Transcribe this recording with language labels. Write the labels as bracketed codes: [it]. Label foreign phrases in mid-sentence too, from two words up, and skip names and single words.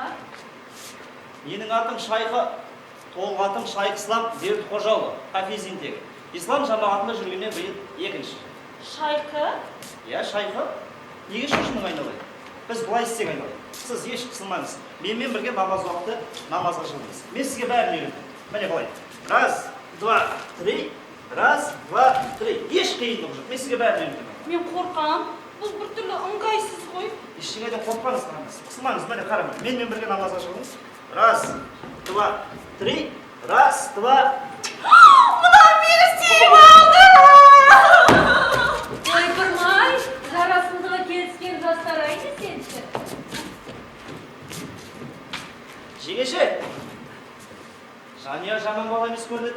[kk] Менің атым Шайқы, толық атым Шайқ Ислам Бердіқожаұлы, Хафизинтегі. Ислам жамағатында жүргеннен биыл екінші. Шайқы? Иә, Шайқы. Неге шошының айналайын? Біз былай істек айналайын. Сіз еш қысылмаңыз. Менімен бірге намаз уақыты намазға шығыңыз. Мен сізге бәрін үйреттім. Міне былай. [ru] Раз, два, три. Раз, два, три. [kk] Еш қиындық жоқ. Мен сізге бәрін үйреттім. Мен қорқам. Бұл бір түрлі ыңғайсыз ғой. Ештеңеден қорықпаңыз, қысылмаңыз. Міне қарама. Менімен бірге намазға шығыңыз. [ru] Раз, два, три. Раз, два. [kk] Мынау мені сүйіп алды! Ойпырмай, жарасымдыға келіскен жастар айды сенші. Жеңеше, Жания жаман бала емес көрінеді.